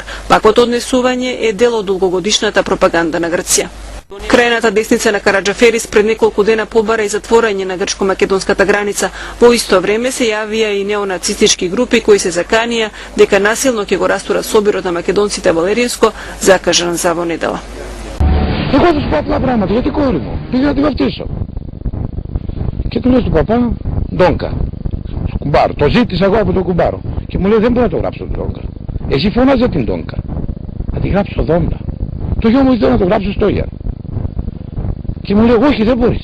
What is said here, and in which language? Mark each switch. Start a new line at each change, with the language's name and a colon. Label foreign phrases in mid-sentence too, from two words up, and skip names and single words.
Macedonian: Ваквото однесување е дел од долгогодишната пропаганда на Грција. Крајната десница на Караджаферис пред неколку дена побара и затворање на грчко-македонската граница. Во исто време се јавија и неонацистички групи кои се заканија дека насилно ќе го растурат собирот на македонците во Леринско, закажан за во недела.
Greek: Εγώ θα σου πω απλά πράγματα για την κόρη μου. Πήγα να τη βαφτίσω. Και του λέω στον παπά, Ντόγκα, στο κουμπάρο. Το ζήτησα εγώ από τον κουμπάρο. Και μου λέει δεν μπορώ να το γράψω τον Ντόγκα. Εσύ φώναζε την Ντόγκα. Να τη γράψω Δόμνα. Το γιο μου ήθελε να το γράψω στο Γιάννη. Και μου λέει όχι δεν μπορείς.